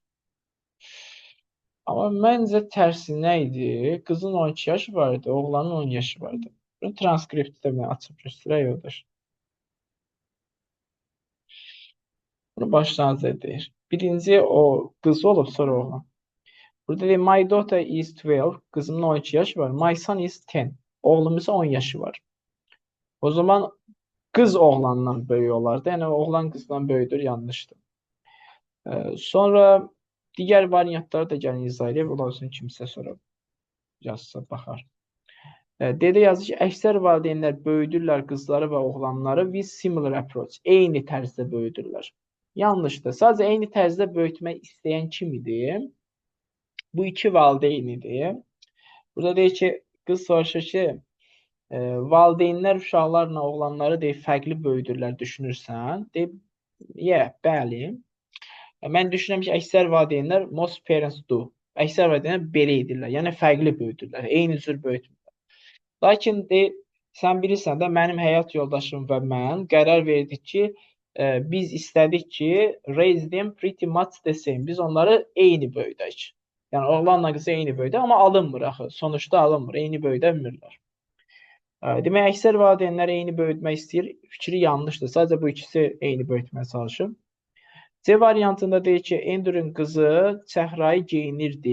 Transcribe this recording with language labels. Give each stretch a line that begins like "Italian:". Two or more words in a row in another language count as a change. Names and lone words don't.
Azerbaijani: Ama məncə tərsinə idi. Qızın 12 yaşı vardı, oğlanın 10 yaşı vardı. Bunu transkriptdə mən açıb göstərək yoldaş. Bunu başlanğıc deyir. Birinci o qız olub, sonra oğlan. Burada deyir,
English: my daughter is 12.
Turkish: Kızımın 12 yaşı var.
English: My son is 10.
Turkish: Oğlum ise 10 yaşı var. O zaman kız oğlandan böyük olardı.
Azerbaijani: Yəni oğlan qızdan böyüdür, yanlışdır. Sonra digər variantları da gəlin izah edək. Ola olsun kimsə sonra yazsa baxar. Dede yazır ki, əksər valideynlər böyüdürlər qızları və oğlanları
English: with similar approach.
Azerbaijani: Eyni tərzdə böyüdürlər. Yanlışdır. Sadəcə eyni tərzdə böyütmək istəyən kim idi? Bu iki valideyn idi. Burada deyir ki, qız soruşur ki, valideynlər uşaqlarla oğlanları deyir, fərqli böyüdürlər, düşünürsən? Deyir, bəli. Mən düşünürəm ki, əksər valideynlər
English: most parents do.
Azerbaijani: Əksər valideynlər belə edirlər. Yəni fərqli böyüdürlər. Eyni cür böyütmürlər. Lakin sən bilirsən də mənim həyat yoldaşım və mən qərar verdik ki, biz istədik ki,
English: raise them pretty much the same.
Azerbaijani: Biz onları eyni böyüdək. Yəni oğlanla qızı eyni böyüdə, amma alınmır axı. Sonuçda alınmır. Eyni böyüdə bilmirlər. Demək, əksər valideynlər eyni böyütmək istəyir. Fikri yanlışdır. Sadəcə bu ikisi eyni böyütməyə çalışır. C variantında deyir ki, Andrew'un qızı çəhrayı geyinirdi.